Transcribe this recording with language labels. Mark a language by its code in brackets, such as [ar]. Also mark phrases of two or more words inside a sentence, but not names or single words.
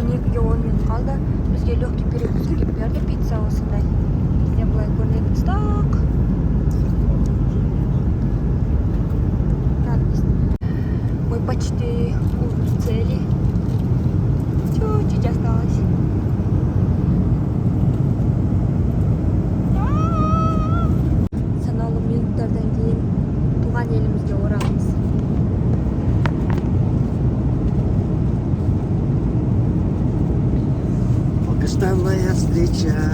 [kk] 12-ге 10 минут қалды. Бізге [ru] легкий перекус [kk] келіп берді, пицца осындай. Бізден былай көрінетін стақ. [ru] Мы почти у цели. Чуть-чуть осталось. [kk] Санаулы минуттардан кейін туған елімізге оралымыз. [ru] Долгожданная встреча.